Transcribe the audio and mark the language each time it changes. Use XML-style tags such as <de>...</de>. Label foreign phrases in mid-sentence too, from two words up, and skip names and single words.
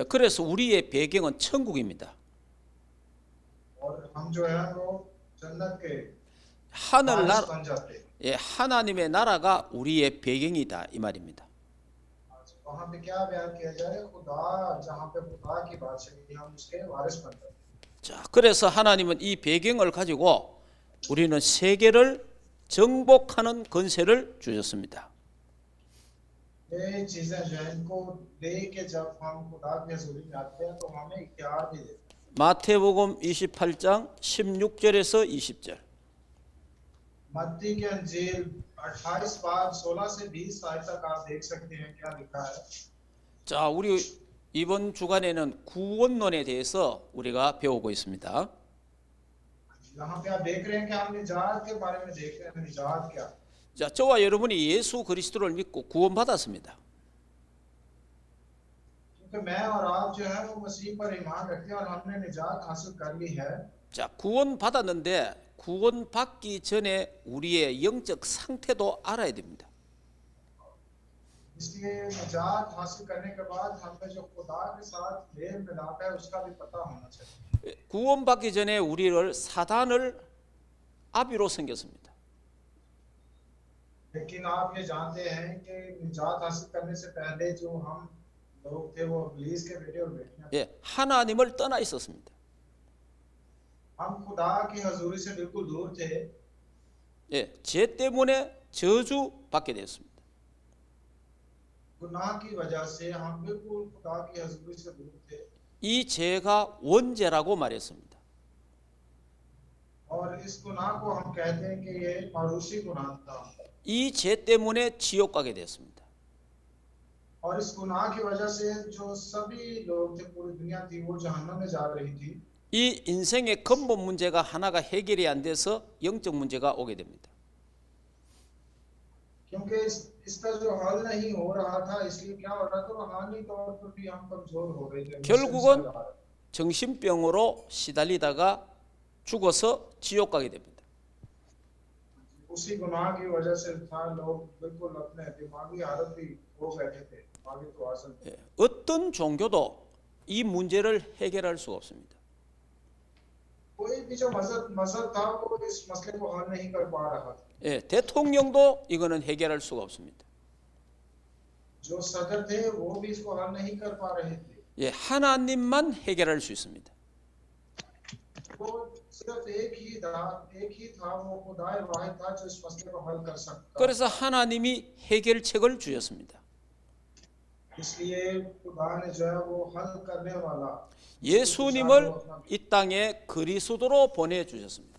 <ko>예, 그래서 우리의 배경은 천국입니다.</ko> <ur>اور ہم جو ہے وہ جنت کے</ur> <ko>하늘나라,</ko> <ur>وارث بن جاتے ہیں.</ur> <ko>예, 하나님의 나라가 우리의 배경이다 이 말입니다.</ko> <ur>وہاں پہ کیا بیان کیا جا رہا ہے، خدا جہاں پہ خدا کی بادشاہی ہم اس کے وارث بن جاتے ہیں.</ur> <ko>자, 그래서 하나님은 이 배경을 가지고 우리는 세계를 정복하는 권세를 주셨습니다.</ko> <ur>یہ چیزیں جو ہے ان کو دیکھ کے جب ہم خدا کی حضوری میں آتے ہیں تو ہمیں اختیار بھی دیتے ہیں.</ur> <ko>마태복음 28장 16절에서 20절.</ko> <ur>متی کے انجیل 28 باب 16 سے 20 آیت تک آپ دیکھ سکتے ہیں کیا لکھا ہے.</ur> <ko>자, 우리 이번 주간에는 구원론에 대해서 우리가 배우고 있습니다.</ko> <ur>یہاں پہ آپ دیکھ رہے ہیں کہ ہم نجات کے بارے میں دیکھ رہے ہیں. نجات کیا?</ur> <ko>자, 저와 여러분이 예수 그리스도를 믿고 구원받았습니다.</ko> <ur>کیونکہ میں اور آپ جو ہے وہ مسیح پر ایمان رکھتے ہیں اور ہم نے نجات حاصل کر لی ہے.</ur> <ko>자, 구원받았는데 구원받기 전에 우리의 영적 상태도 알아야 됩니다.</ko> <ur>اس لیے نجات حاصل کرنے کے بعد ہمیں جو خدا کے ساتھ میل ملاپ ہے اس کا بھی پتا ہونا چاہیے.</ur> <ko>구원받기 전에 우리를 사단을 아비로 섬겼습니다.</ko> <ur>لیکن آپ یہ جانتے ہیں کہ نجات حاصل کرنے سے پہلے جو ہم لوگ تھے وہ ابلیس کے بیٹے اور بیٹیاں.</ur> <ko>예, 하나님을 떠나 있었습니다.</ko> <ur>ہم خدا کی حضوری سے بالکل دور تھے.</ur> <ko>예, 죄 때문에 저주받게 되었습니다.</ko> <ur>گناہ کی وجہ سے ہم بالکل خدا کی حضوری سے دور تھے.</ur> <ko>이 죄가 원죄라고 말했습니다.</ko> <ur>اور اس گناہ کو ہم کہتے ہیں کہ یہ موروثی گناہ تھا.</ur> <ko>이 죄 때문에 지옥 가게 되었습니다.</ko> <ur>اور اس گناہ کی وجہ سے جو سبھی لوگ تھے پوری دنیا تھی وہ جہنم میں جا رہی تھی.</ur> <ko>이 인생의 근본 문제가 하나가 해결이 안 돼서 영적 문제가 오게 됩니다.</ko> <ur>کیونکہ اس کا جو حل نہیں ہو رہا تھا اس لیے کیا ہو رہا تھا، روحانی طور پر بھی ہم کمزور ہو رہے تھے.</ur> <ko>결국은 정신병으로 시달리다가 죽어서 지옥 가게 됩니다.</ko> <ur>اسی گناہ کی وجہ سے تھا لوگ بالکل اپنے دماغی حالت بھی ہو بیٹھے تھے. آگے تو آسن</ur> <ko>예, 어떤 종교도 이 문제를 해결할 수가 없습니다.</ko> <ur>کوئی بھی جو مذہب تھا وہ اس مسئلے کو حل نہیں کر پا رہا تھا.</ur> <ko>예, 대통령도 이거는 해결할 수가 없습니다.</ko> <ur>جو صدر تھے وہ بھی اس کو حل نہیں کر پا رہے تھے.</ur> <ko>예, 하나님만 해결할 수 있습니다.</ko> <ur>وہ صرف ایک ہی تھا، وہ خدا واحد تھا جو اس مسئلے کو حل کر سکتا</ur> <ko>그래서</ko> <ur>था।</ur> <ko>하나님이 해결책을 주셨습니다.</ko> <ur>اس لیے خدا نے جو ہے وہ حل کرنے والا</ur> <ko>예수님을 이 땅에 그리스도로 보내 주셨습니다.</ko>